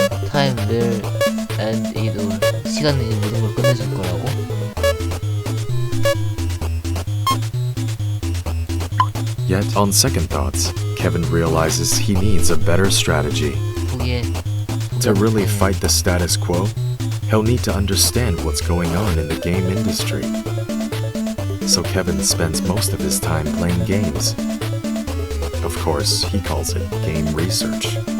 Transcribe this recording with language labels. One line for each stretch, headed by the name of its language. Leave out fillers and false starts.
English: 타임 will end it all.
Korean: 시간은 이 모든 걸 끝내줄 거라고?
English: Yet, on second thoughts, Kevin realizes he needs a better strategy. To really fight the status quo, he'll need to understand what's going on in the game industry. So Kevin spends most of his time playing games. Of course, he calls it game research.